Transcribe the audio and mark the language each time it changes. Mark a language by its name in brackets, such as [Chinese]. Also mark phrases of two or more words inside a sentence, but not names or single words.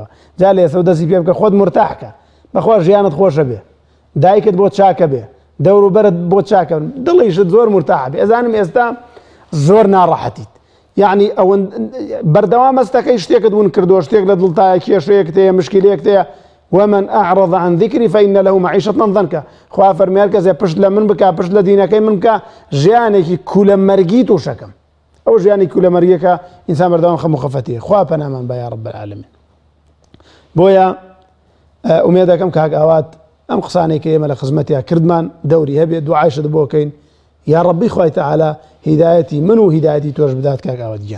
[Central Kurdish] جا لە ئێستا دەستی پێ بکە خۆت مرتاحکە، بەخوا ژیانت خۆشە بێ، دایکت بۆ چاکە بێ، دەوروبەرت بۆ چاکە، دڵیشت زۆر مرتاح بێ. ئەزانم ئێستا زۆر ناڕەحەتیت، یعنی ئەوەن بەردەوام مەستەکەی شتێکت ون کردووە، شتێک لە دڵتایە، کێشەیەک تەیە، مشکلەیەک تەیە. [Arabic] ومن أعرض عن ذكري فإن له معيشة ضنكا. [Central Kurdish] خوا فەرمیار کەسێ پشت لە من بکە، پشت لە دینەکەی من بکە، ژیانێکی کولەمەرگی تووشەکەم. ئەو ژیانی کولەمەرگیەکە ئینسان بەردەوام خەم و خەفەتیە. خوا پەنامان بە [Arabic] یا رب العالمین. [Central Kurdish] بۆیە ئومێدەکەم کاک ئاوات ئەم قسانەی کە ئێمە لە خزمەتیان کردمان دەوری هەبێت، دوعایشت بۆ بکەین [Arabic] یا ڕەبی [Central Kurdish] خوای تەعالا هیدایەتی من و هیدایەتی تۆش بدات کاک ئاوات گیان.